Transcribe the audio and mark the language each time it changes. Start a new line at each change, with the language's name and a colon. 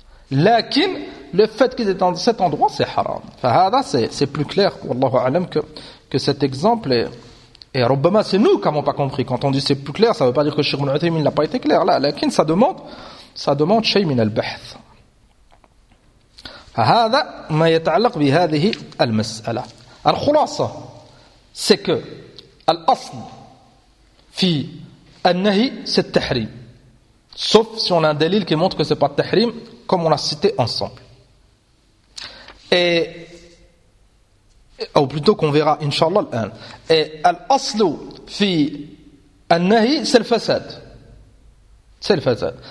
French: Lakin, le fait qu'ils étaient dans cet endroit, c'est haram. Fahada, c'est plus clair, wallahu alam, que cet exemple est. Et Rabbama, c'est nous qui n'avons pas compris. Quand on dit c'est plus clair, ça ne veut pas dire que Cheikh Ibn Uthaymeen n'a pas été clair. Là, lakin, ça demande
Arabic: شيء من البحث. فهذا ما يتعلق بهذه المسألة. الخلاصة
French: c'est que
Arabic: الأصل في النهي c'est التحريم.
French: Sauf si on a un dalil qui montre que c'est pas le tahrim comme on l'a cité ensemble. Ou plutôt qu'on verra inshallah الآن. Et
Arabic: الأصل في النهي
French: c'est le fasad. C'est le fasad.